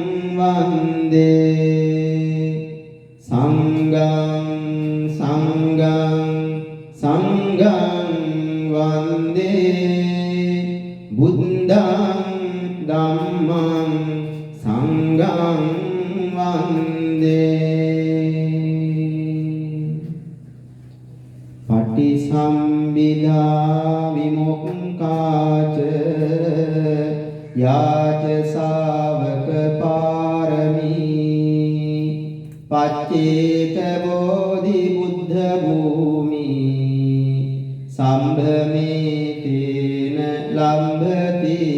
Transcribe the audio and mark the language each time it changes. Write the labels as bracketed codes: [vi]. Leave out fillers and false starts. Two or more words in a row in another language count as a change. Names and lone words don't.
[pi] වන්දේ සංඝං සංඝං සංඝං වන්දේ බුද්ධං ධම්මං සංඝං වන්දේ. පටිසම්භිදා විමුක්ඛාච යාච ශාවක පාරමී පච්චේක බෝධි බුද්ධ භූමි සම්භමේ තේන ලම්භති.